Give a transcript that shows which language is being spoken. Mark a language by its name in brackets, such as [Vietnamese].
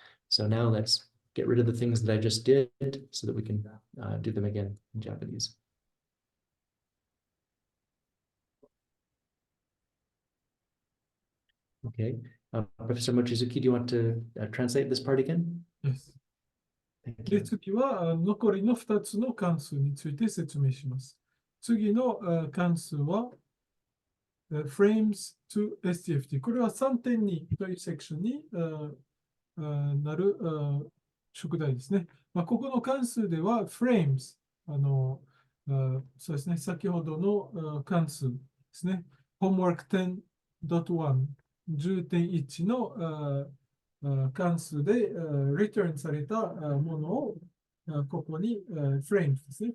[English] So now let's get rid of the things that I just did so that we can do them again in Japanese. Okay. Professor Mochizuki, do you want to translate this part again? Yes. Thank [Japanese] で、 [English] you. [Japanese] 次は残りの2つの関数について説明します。次の関数は、frames to STFT。これは 3.2 というセクションになる宿題ですね。ここの関数では frames、そうですね、先ほどの関数ですね。 homework 10.1、10.1の関数でreturn されたものをここに frames ですね。